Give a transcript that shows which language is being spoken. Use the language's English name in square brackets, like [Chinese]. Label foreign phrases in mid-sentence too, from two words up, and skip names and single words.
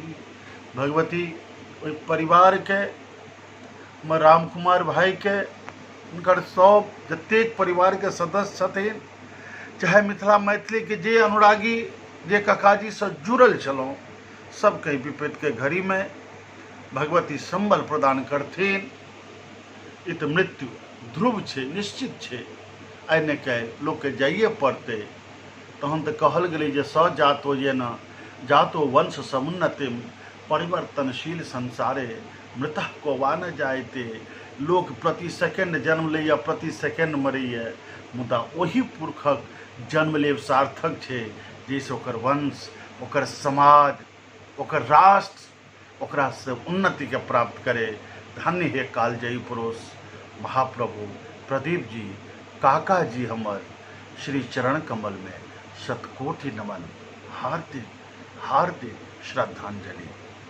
[Maithili] भगवती ओहि परिवार के राम कुमार भाई के हुनकर सब जतेक परिवार के सदस्य छथिन, चाहे मिथिला मैथिली के जे अनुरागी जे ककाजी से जुड़ल छलहुँ, सबके विपत्ति के घड़ी में भगवती संबल प्रदान करथिन। ई तो मृत्यु ध्रुव छै, निश्चित छै, आइ ने काल्हि लोक के जाइए पड़तै। तहन तऽ कहल गेलै जे [Sanskrit] स जातो ये न जातो वंश समुन्नतिम परिवर्तनशील संसारे मृतः को वा न जायते। [Maithili] लोक प्रति सेकेंड जन्म लैया, प्रति सेकेंड मरैया, मुदा ओही पुरखक जन्म लेब सार्थक छै जैसे ओकर वंश, ओकर समाज, ओकर राष्ट्र ओकरा से उन्नति के प्राप्त करे। धन्य हे कालजयी पुरुष महाप्रभु प्रदीप जी, काका जी हमर श्री चरण कमल में शतकोटि नमन, हार्दिक हार्दिक श्रद्धांजलि।